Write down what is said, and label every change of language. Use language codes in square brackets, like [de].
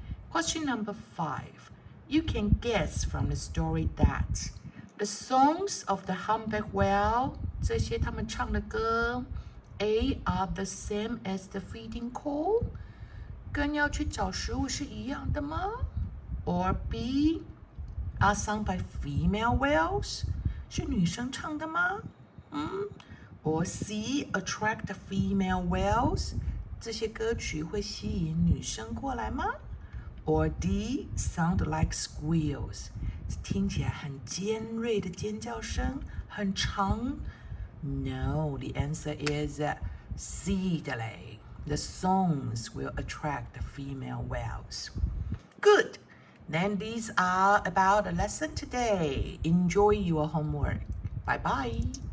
[en] Question number 5. You can guess from the story that the songs of the humpback whale, [zh] 这些他们唱的歌 [en] A, are the same as the feeding call, [zh] 跟要去找食物是一样的吗？ [en] Or B, are sung by female whales, [zh] 是女生唱的吗？ [en] Or C, attract the female whales, [zh] 这些歌曲会吸引女生过来吗？ [en] Or D, sound like squeals, [zh] 听起来很尖锐的尖叫声，很长。 [en] No, the answer is C, the songs will attract the female whales. Good. Then these are about the lesson today. Enjoy your homework. Bye-bye.